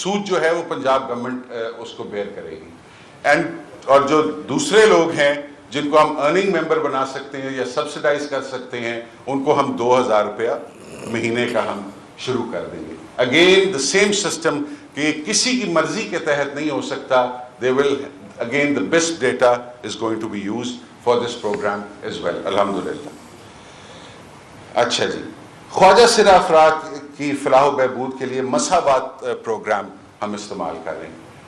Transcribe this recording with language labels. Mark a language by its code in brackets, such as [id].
[ur] سود جو ہے وہ پنجاب گورنمنٹ اس کو بیئر کرے گی. اور جو دوسرے لوگ ہیں جن کو ہم ارننگ ممبر بنا سکتے ہیں یا سبسیڈائز کر سکتے ہیں, ان کو ہم 2,000 روپیہ مہینے کا ہم شروع کر دیں گے. [en] again the same system [ur] کہ کسی کی مرضی کے تحت نہیں ہو سکتا. [en] they will again the best data is going to be used for this program as well. [ur] الحمدللہ. اچھا جی, خواجہ سرا افراد کی فلاح و بہبود کے لیے مساوات پروگرام ہم استعمال کر رہے ہیں.